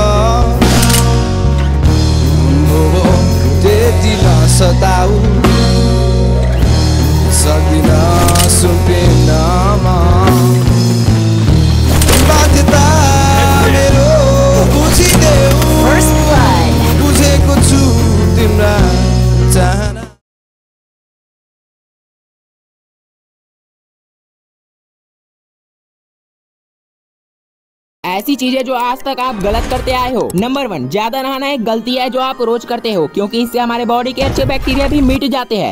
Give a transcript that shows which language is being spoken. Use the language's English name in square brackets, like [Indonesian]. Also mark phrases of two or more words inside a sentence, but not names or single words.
[Nepali] त्यति नसताऊ सक्दिन सुम्पिनमा बाध्यता मेरो बुझिदेऊ बुझेको छु तिम्रा चाहना। [Hindi] ऐसी चीजें जो आज तक आप गलत करते आए हो। नंबर 1, ज्यादा नहाना एक गलती है जो आप रोज करते हो, क्योंकि इससे हमारे बॉडी के अच्छे बैक्टीरिया भी मिट जाते हैं।